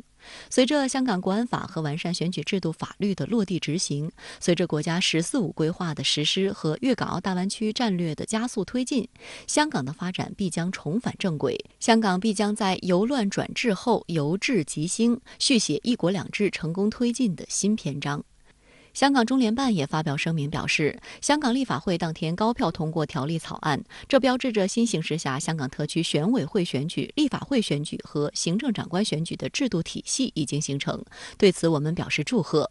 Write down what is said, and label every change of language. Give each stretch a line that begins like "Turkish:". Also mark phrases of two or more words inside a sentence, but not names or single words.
Chinese: 隨着香港國安法和完善選舉制度法律的落地執行，隨着國家“十四五”規劃的實施和粵港澳大灣區戰略的加速推進，香港的發展必將重返正軌。香港必將在由亂轉治後由治及興，續寫一國兩制成功推進的新篇章。香港中联办也发表声明表示，香港立法会当天高票通过条例草案，这标志着新形势下香港特区选委会选举、立法会选举和行政长官选举的制度体系已经形成。对此，我们表示祝贺。